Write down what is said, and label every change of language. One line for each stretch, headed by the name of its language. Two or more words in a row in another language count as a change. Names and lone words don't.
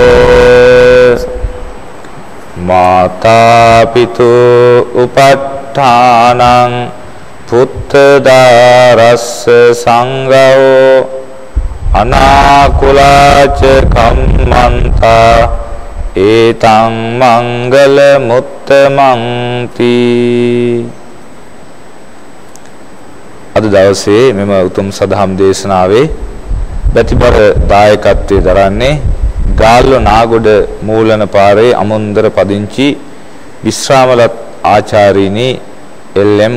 Pali: මාතා පිතු උපට්ඨානං පුත්තදාරස්ස සංඝෝ අනාකුලාච කම්මන්තා ඒතං මංගල මුත්තමන්ති.
Sinhala: අද දවසේ මෙම උතුම් සදහම් දේශනාවේ ප්‍රතිපර දායකත්වයේ දරන්නේ ගාල්ල නාගොඩ මූලන පාරේ අමුන්දර පදිංචි විශ්‍රාමලත් ආචාර්යිනි එල්.එම්.